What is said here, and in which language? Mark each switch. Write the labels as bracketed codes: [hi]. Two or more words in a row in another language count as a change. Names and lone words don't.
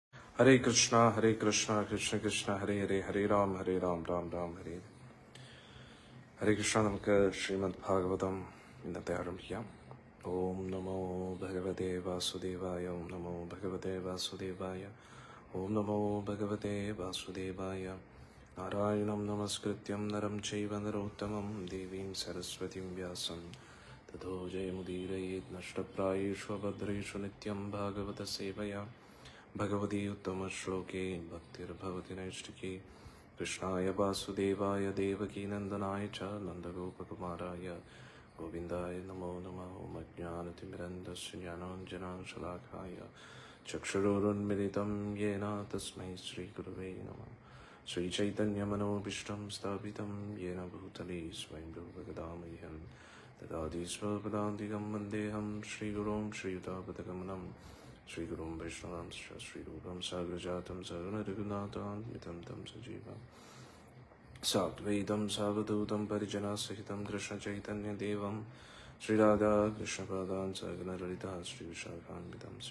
[sa] हरे कृष्णा कृष्ण कृष्ण हरे हरे, हरे राम राम राम हरे हरे. [ml] ഹരേ കൃഷ്ണ. നമുക്ക് ശ്രീമദ് ഭാഗവതം ഇന്നത്തെ ആരംഭിക്കാം. [sa] ഓം നമോ ഭഗവതേ വാസുദേവായ. ഓം നമോ ഭഗവതേ വാസുദേവായ. ഓം നമോ ഭഗവതേ വാസുദേവായ. നാരായണം നമസ്കൃത്യം നരം ചൈവ നരോത്തമം ദേവീം സരസ്വതിം വ്യാസം തതോ ജയമുദീരയേത് നഷ്ടപ്രായേഷു ഭദ്രേഷു നിത്യം ഭാഗവത സേവയാ ഭഗവതി ഉത്തമശ്ലോകേ ഭക്തിർഭവതി നൈഷ്ഠികേ. कृष्णाय वासुदेवाय देवकीनन्दनाय च नन्दगोपकुमाराय गोविन्दाय नमो नमः. ॐ अज्ञानतिमिरन्धस्य ज्ञानाञ्जनशलाकाय चक्षुरुन्मिलितं येन तस्मै श्रीगुरवे नमः. श्रीचैतन्यमनोभीष्टं स्थापितं येन भूतले स्वयं रूपगदामह्यं ददाति स्वपदान्तिकं वन्देऽहं श्रीगुरुं श्रीयुतापदगमनं श्रीगुरुं वैष्णवांश्च श्रीरूपं साग्रजातं सर्वरघुनाथान्वितं तं सजीवं साद्वैतं सावधूतं परिजनसहितं कृष्णचैतन्यदेवं श्रीराधाकृष्णपादान् सगणललिता श्रीविशाखान्वितं च.